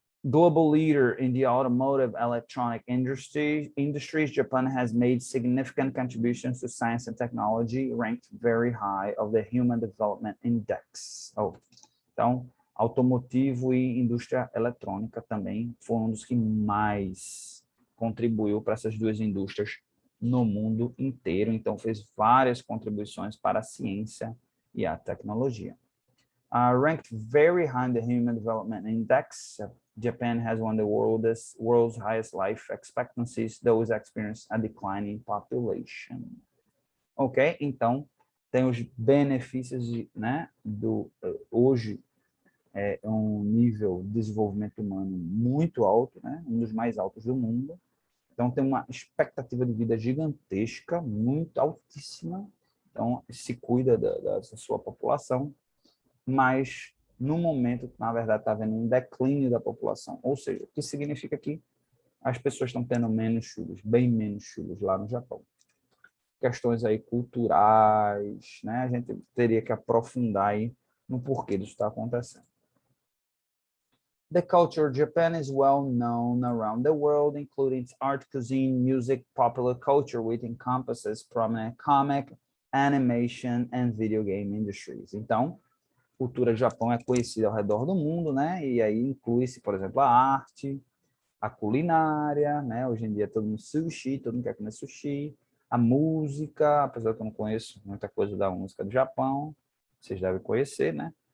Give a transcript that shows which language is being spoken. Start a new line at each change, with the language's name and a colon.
English: Global leader in the automotive electronic industries, Japan has made significant contributions to science and technology, ranked very high of the Human Development Index.
Portuguese: Então, automotivo e indústria eletrônica também foi um dos que mais contribuiu para essas duas indústrias no mundo inteiro. Então, fez várias contribuições para a ciência e a tecnologia.
English: Ranked very high in the Human Development Index, Japan has one of the world's highest life expectancies, though it experienced a decline in population. Ok?
Portuguese: Então, tem os benefícios, né, hoje é um nível de desenvolvimento humano muito alto, né, um dos mais altos do mundo. Então, tem uma expectativa de vida gigantesca, muito altíssima. Então, se cuida da sua população, mas no momento, na verdade, está havendo um declínio da população. Ou seja, o que significa que as pessoas estão tendo menos filhos, bem menos filhos lá no Japão. Questões aí culturais, né? A gente teria que aprofundar aí no porquê disso está acontecendo.
English: The culture of Japan is well known around the world, including its art, cuisine, music, popular culture, which encompasses prominent comic, animation, and video game industries.
Portuguese: Então, a cultura do Japão é conhecida ao redor do mundo, né? E aí inclui-se, por exemplo, a arte, a culinária, né? Hoje em dia todo mundo sushi, todo mundo quer comer sushi, a música, apesar que eu não conheço muita coisa da música do Japão, vocês devem conhecer, né?